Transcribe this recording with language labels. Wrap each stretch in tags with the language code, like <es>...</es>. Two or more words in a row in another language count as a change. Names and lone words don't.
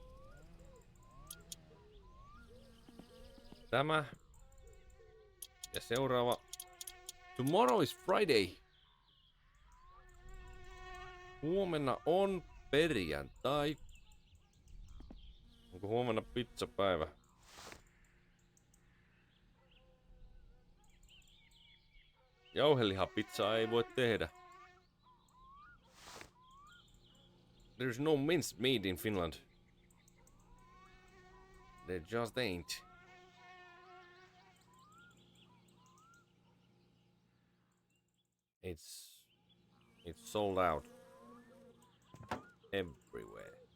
<fi>Tämä. Ja seuraava.</fi> <en>Tomorrow is Friday.</en> <fi>Huomenna on perjantai. Onko huomenna pizzapäivä? Jauhelihapizzaa ei voi tehdä.</fi> <en>There's no minced meat in Finland. There just ain't. It's sold out everywhere.</en>